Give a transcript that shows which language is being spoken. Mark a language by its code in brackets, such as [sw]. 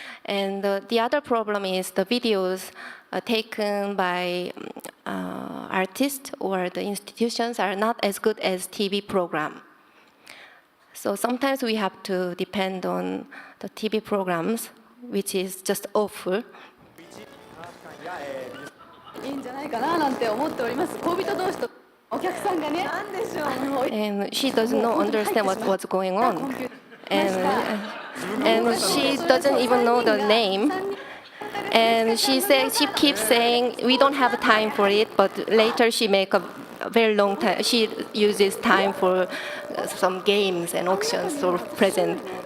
[en] And the other problem is the videos taken by artists or the institutions are not as good as TV program. So sometimes we have to depend on the TV programs, which is just awful. [ja] いいんじゃないかななんて思っております。恋人同士とお客さんがね。なんでしょう。 [en] And she does not understand what's going on. And she doesn't even know the name. And she keeps saying, we don't have time for it, but later she make a very long time. She uses time for some games and auctions or presents.